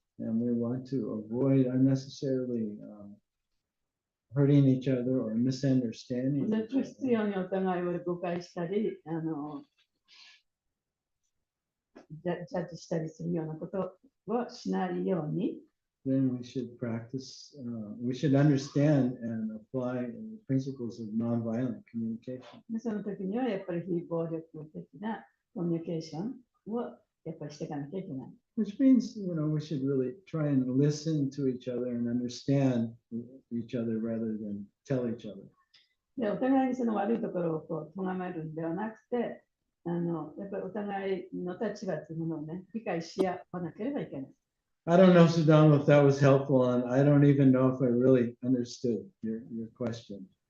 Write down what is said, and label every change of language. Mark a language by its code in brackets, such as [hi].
[en] and we want to avoid unnecessarily hurting each other or misunderstanding [ja] 不 [en] each other. [ja] 必要にお互いを誤解したり、ジャッジしたりするようなことをしないように、 [en] then we should practice, we should understand and apply the principles of nonviolent communication. [ja] その時にはやっぱり非暴力的なコミュニケーションをやっぱりしていかなきゃいけない。 [en] Which means, we should really try and listen to each other and understand each other rather than tell each other. [ja] で、お互いにその悪いところを咎めるんではなくて、やっぱりお互いの立場というものをね、理解し合わなければいけない。 [en] I don't know, Sudama, if that was helpful, and I don't even know if I really understood your question.